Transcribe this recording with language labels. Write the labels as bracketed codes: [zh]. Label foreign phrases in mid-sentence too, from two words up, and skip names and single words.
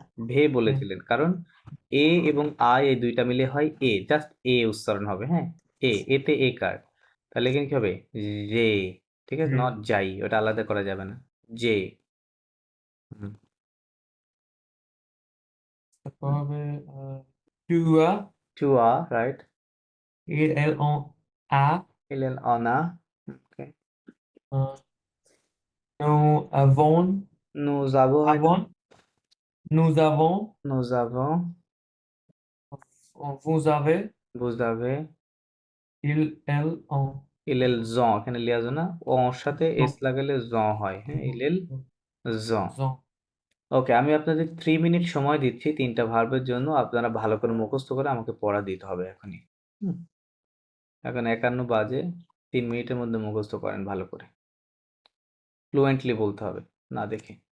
[bn] ভে বলেছিলেন, কারণ এ এবং আই এই দুইটা মিলে হয় এ, জাস্ট এ উচ্চারণ হবে, হ্যাঁ, এতে এ কার, তাহলে এখানে কি হবে, যে, ঠিক আছে, যে নট যাই, ওটা আলাদা করা যাবে না, যে। হুম, তারপর হবে tua টু আ, রাইট, [fr] il elle on a [bn] এলেন অনা, ওকে, [fr] euh, nous avons nous [bn] হয় না, [fr] avons nous avons nous avons, vous avez vous avez, il elle on [bn] ইলেল জ, এখানে লিয়াজ না, ওর সাথে এস [fr] non [bn] লাগালে জ হয়, হ্যাঁ, ইলেল জ। [fr] non [bn] ওকে, আমি আপনাদের 3 মিনিট সময় দিচ্ছি 3টা ভার্বের জন্য, আপনারা ভালো করে মুখস্থ করে আমাকে পড়া দিতে হবে এখনই। হুম, এখন 51 বাজে, 3 মিনিটের মধ্যে মুখস্থ করেন ভালো করে, ফ্লুয়েন্টলি বলতে হবে, না দেখে।